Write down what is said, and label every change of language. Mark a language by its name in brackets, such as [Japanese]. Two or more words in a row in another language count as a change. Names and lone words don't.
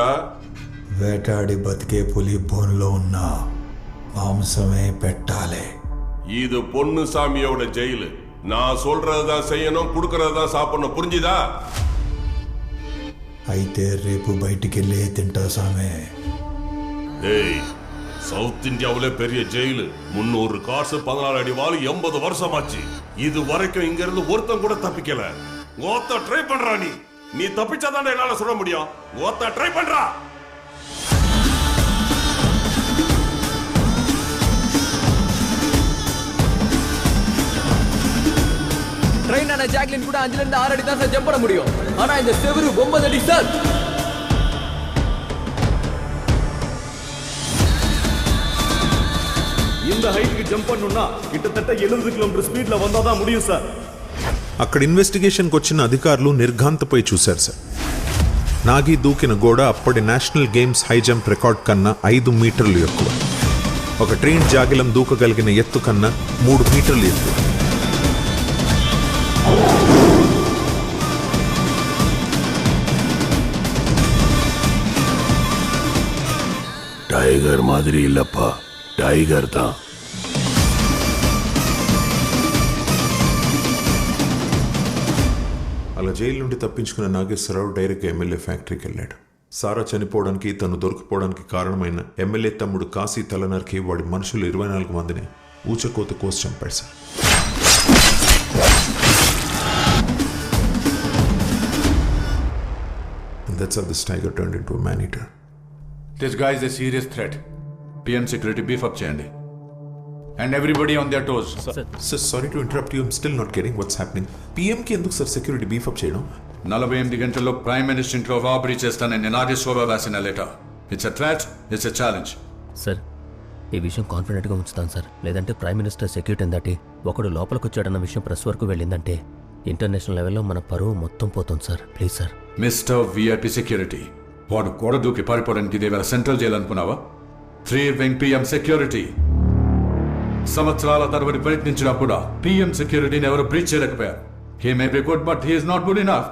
[Telugu] వేటాడి బతికే పులి బోన్లో ఉన్న మాంసమే పెట్టాలి. [Tamil] இது பொண்ணு சாமியோட ஜெயிலு. நான் சொல்றதுதான் செய்யணும், குடுக்கறதுதான் சாப்பிடணும், புரிஞ்சுதா? [Telugu] అయితే రేపు బయటికెళ్ళి తింటా సామే. [Tamil] ஏய், சவுத் இந்தியாவிலே பெரிய ஜெயிலு. 300 காசு, 14 அடி வாள், 80 வருஷம் ஆச்சு. இது வரைக்கும் இங்க இருந்து ஒருத்தன் கூட தப்பிக்கல. ஓத்த ட்ரை பண்றா. நீ தப்பிச்சாதான் என்னால சொல்ல முடியும். ஓத்த ட்ரை பண்றா. ட்ரெயின் ஆன ஜாக்லின் கூட 5 இருந்து 6 அடி தான் சார் ஜம்ப் பண்ண முடியும். ஆனா இந்த செவரு 9 அடி சார். இந்த ஹைட்க்கு ஜம்ப் பண்ணனும்னா கிட்டத்தட்ட 70 [English] kilometer speedlo [Tamil] வந்தாதான் முடியும் సార్. [Telugu] అక్కడ ఇన్వెస్టిగేషన్కి వచ్చిన అధికారులు నిర్ఘాంతపై చూశారు సార్. నాగి దూకిన గోడ అప్పటి [English] national games high jump record [Telugu] కన్నా 5 మీటర్లు ఎక్కువ. ఒక ట్రైన్ జాగిలం దూకగలిగిన ఎత్తు కన్నా 3 మీటర్లు ఎక్కువ. [Tamil] டைகர் மாதிரி இல்லப்பா, டைகர் தான். [Telugu] అలా జైలు నుండి తప్పించుకున్న నాగేశ్వరరావు డైరెక్ట్గా ఎమ్మెల్యే ఫ్యాక్టరీకి వెళ్ళాడు. సారా చనిపోవడానికి, తను దొరికిపోవడానికి కారణమైన ఎమ్మెల్యే తమ్ముడు కాశీ తలనరికి వాడి మనుషులు 24 మందిని ఊచకోత కోసి చంపాడు సార్. [English] That's how this tiger turned into a man-eater. This guy is a serious threat. PM security beef up cheyandi. And everybody on their toes. Sir, sorry to interrupt you. I'm still not getting what's happening. [Telugu] PM కి ఎందుకు సార్ [English] security beef up [Telugu] చేయడం? 48 గంటల్లో [English] prime minister [Telugu] ఇంట్లో రాబరీ చేస్తానని నాగేశ్వరరావు రాసిన లెటర్. [English] It's a threat, it's a challenge. [Telugu] సార్, ఈ విషయం కాన్ఫిడెంట్గా ఉంచుతాను సార్. లేదంటే [English] prime minister security [Telugu] దాటి ఒకడు లోపలికి వచ్చాడన్న విషయం ప్రెస్ వరకు వెళ్ళిందంటే [English] international levello [Telugu] మన పరువు మొత్తం పోతుంది సార్. [English] Please sir. Mister VIP security, [Telugu] వాడు గోడ దూకి పారిపోవడానికి ఇదేవేళ సెంట్రల్ జైలు అనుకున్నావా? [English] 3 wing PM security. [Telugu] సంవత్సరాల తరబడి ప్రయత్నించినా కూడా [English] PM securityni [Telugu] ఎవరు బ్రీచ్ చేయలేకపోయారు. [English] He may be good, but he is not good enough.